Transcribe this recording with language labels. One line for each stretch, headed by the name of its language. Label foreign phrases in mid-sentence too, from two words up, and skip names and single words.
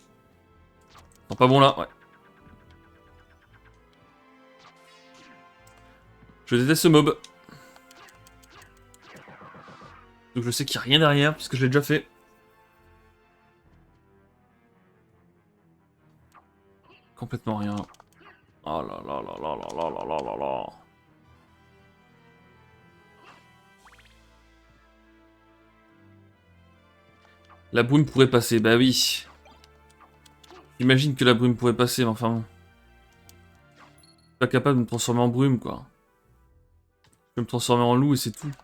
French: Non, pas bon là, ouais. Je déteste ce mob. Donc je sais qu'il n'y a rien derrière, parce que je l'ai déjà fait. Complètement rien. Oh là là là là là là là là là là. La brume pourrait passer, bah oui. J'imagine que la brume pourrait passer, mais enfin... Je suis pas capable de me transformer en brume, quoi. Je peux me transformer en loup et c'est tout.